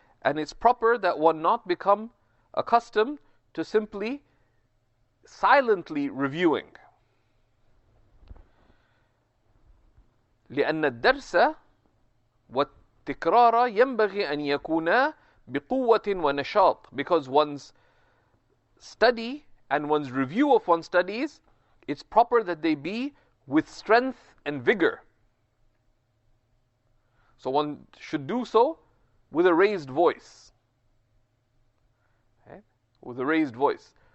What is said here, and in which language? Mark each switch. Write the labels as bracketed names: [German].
[English] And it's proper that one not become accustomed to simply silently reviewing. [Arabic] لأن الدرس والتكرار ينبغي أن يكونا بقوة ونشاط. [English] Because one's study and one's review of one's studies, it's proper that they be with strength and vigor. So one should do so with a raised voice. Okay? With a raised voice.